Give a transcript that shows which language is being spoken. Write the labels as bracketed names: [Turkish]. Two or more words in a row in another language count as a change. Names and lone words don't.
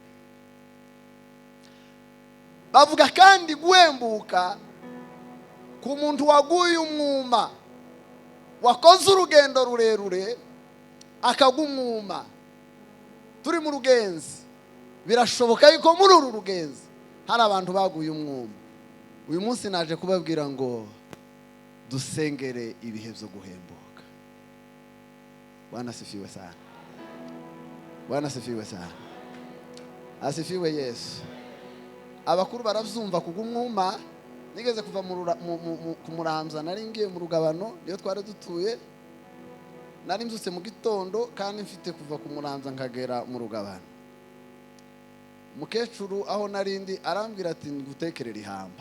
[Rundi] Bavuga kandi guhembuka ku muntu waguye umwuma, wakoze urugendo rurerure akagumwuma. Turi mu rugenzi, birashoboka yuko muri uru rugenzi hari abantu baguye umwuma. Uyu munsi naje kubabwira ngo dusengere ibihe byo guhembuka. [Swahili] Bwana asifiwe sana. Bwana asifiwe sana. Asifiwe Yesu. [Rundi] Abakuru baravyumva kugumwuma. Nigeze kuva ku Muramza, nari ngiye mu Rugabano, niyo twari dutuye. Nari mzutse mu gitondo kandi mfite kuva ku Muramza nkagera mu Rugabano. Mukecuru aho narindi arambwira ati ngutekerera ihamba.